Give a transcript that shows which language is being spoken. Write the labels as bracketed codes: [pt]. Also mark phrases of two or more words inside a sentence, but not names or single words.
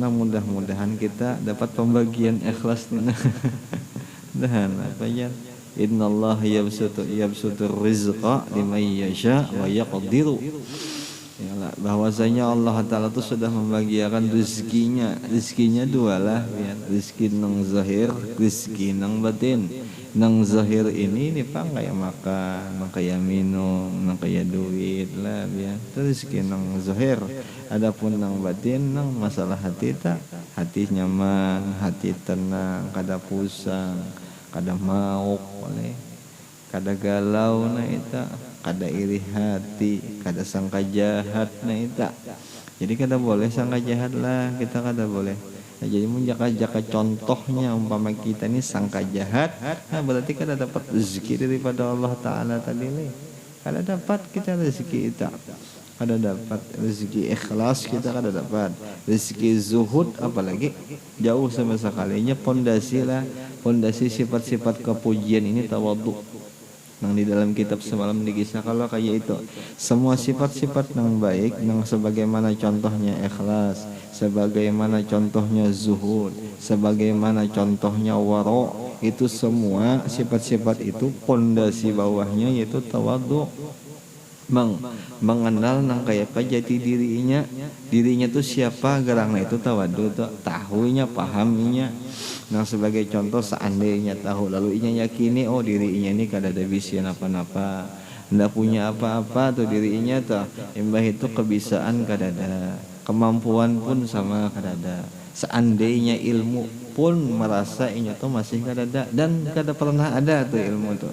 [bjn] Nah mudah-mudahan kita dapat pembagian ikhlas nih. Dan apa ya? [ar] إن الله يبسط الرزق لمن يشاء ويقدر. [bjn] Ya bahwasanya Allah Ta'ala itu sudah membagiakan rezekinya dua lah ya. Rezeki nang zahir, rezeki nang batin. Nang zahir ini pang kayak makan, kayak minum, nang kayak duit lah ya. Terus rezeki nang zahir. Adapun nang batin nang masalah hati hati nyaman, hati tenang, kada pusing, kada mauk kada galau na ita, kada iri hati, kada sangka jahat na ita. Jadi kada boleh sangka jahat lah, kita kada boleh. Nah, jadi menjaka-jaka contohnya umpama kita ini sangka jahat, nah berarti kada dapat rezeki daripada Allah Ta'ala tadi nih. Kada dapat kita rezeki kita. Kada dapat rezeki ikhlas kita kada dapat. Rezeki zuhud apalagi jauh sama sekalinya pondasi sifat-sifat kepujian ini tawadhu. Nang di dalam kitab semalam dikisah kalau kayak itu semua sifat-sifat yang baik yang sebagaimana contohnya ikhlas, sebagaimana contohnya zuhud, sebagaimana contohnya wara, itu semua sifat-sifat itu pondasi bawahnya yaitu tawadhu. Mengenal nang kayak apa jati dirinya tuh siapa gerangna itu tawadhu tuh tahunya pahaminya. Nah sebagai contoh seandainya tahu lalu inya yakini oh dirinya ini kada ada bisian apa-apa, ndak punya apa-apa tuh dirinya tuh imbah itu kebisaan kada ada, kemampuan pun sama kada ada, seandainya ilmu pun merasa inya tuh masih kada ada dan kada pernah ada tuh ilmu tuh.